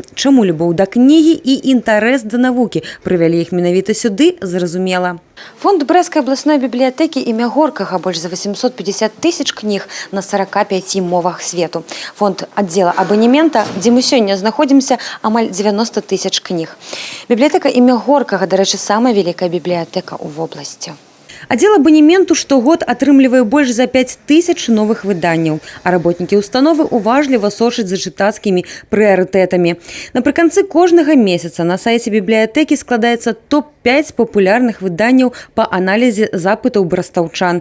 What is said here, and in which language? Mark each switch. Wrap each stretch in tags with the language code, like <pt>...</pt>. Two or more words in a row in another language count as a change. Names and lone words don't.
<be>Чаму любоў да кнігі і інтарэс да навукі прывялі іх менавіта сюды, зразумела. Фонд Брэсцкай абласной бібліятэкі імя Горкага больш за 850 тысяч кніг на 45 мовах свету. Фонд аддзела абанемента, дзе мы сёння знаходзімся, амаль 90 тысяч кніг. Бібліятэка імя Горкага,</be> <uk>до речі,</uk> <ru>самая великая библиотека в области.</ru> <be>Аддзел абанементу штогод атрымлівае больш за 5 тысяч новых выданняў, а работнікі установы уважліва сочаць за чытацкімі прыярытэтамі. Напрыканцы кожнага месяца на сайце бібліятэкі складаецца топ-5 папулярных выданняў па аналізе запытаў брастаўчан.</be>